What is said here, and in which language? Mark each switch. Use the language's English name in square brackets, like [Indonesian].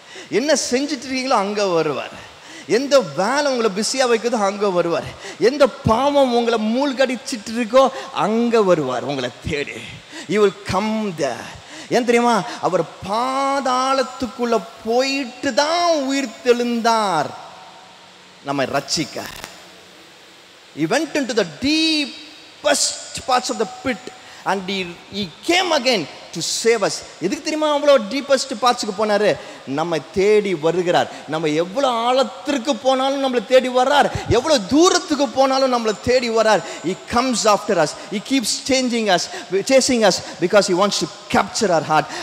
[Tamil] என்ன செஞ்சுட்டு இருக்கீங்களோ அங்கே வருவார். எந்த வேலை உங்களை பிஸியாக வைக்கிறதோ அங்கே வருவார். எந்த பாவம் உங்களை மூழ்கடிச்சிட்டு இருக்கோ அங்கே வருவார் உங்களை தேடி. [English] You will come there. [Tamil] ஏன் தெரியுமா? அவர் பாதாளத்துக்குள்ள போயிட்டு தான் உயிர் தெழுந்தார் நம்மை ரட்சிக்க. [English] He went into the deepest parts of the pit and he came again to save us. [Tamil] எதுக்கு தெரியுமா அவ்வளோ [English] deepest பார்ட்ஸுக்கு [Tamil] போனாரு? நம்மை தேடி வருகிறார். நம்ம எவ்வளோ ஆழத்திற்கு போனாலும் நம்மளை தேடி வர்றார். எவ்வளோ தூரத்துக்கு போனாலும் நம்மளை தேடி வர்றார். [English] He comes after us. He keeps chasing us because he wants to capture our heart.